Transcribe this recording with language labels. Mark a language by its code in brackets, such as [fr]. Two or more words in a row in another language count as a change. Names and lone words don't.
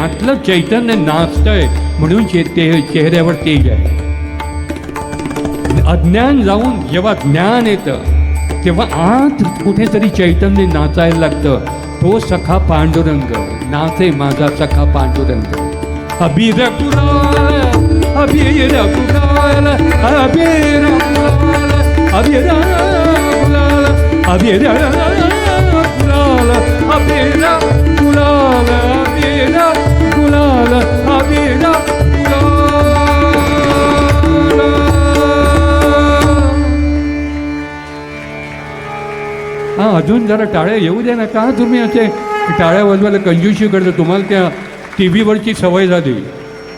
[mr] आतलं चैतन्य नाचतंय म्हणून ते चेहऱ्यावर तेज आहे. अज्ञान जाऊन जेव्हा ज्ञान येतं तेव्हा आत कुठेतरी चैतन्य नाचायला लागतं. तो सखा पांडुरंग, नाचे माझा सखा पांडुरंग. अबीर गुलाल, अबीर गुलाल, अबीर गुलाल, अबीर गुलाल, अबीर गुलाल, अबीर गुलाल, अबीर गुलाल, अबीर गुलाल. हां, अजून जरा टाळ्या येऊ द्या ना. का तुम्ही असे टाळ्या वाजवायला कंजूशी करता? तुम्हाला त्या टी व्हीवरची सवय झाली.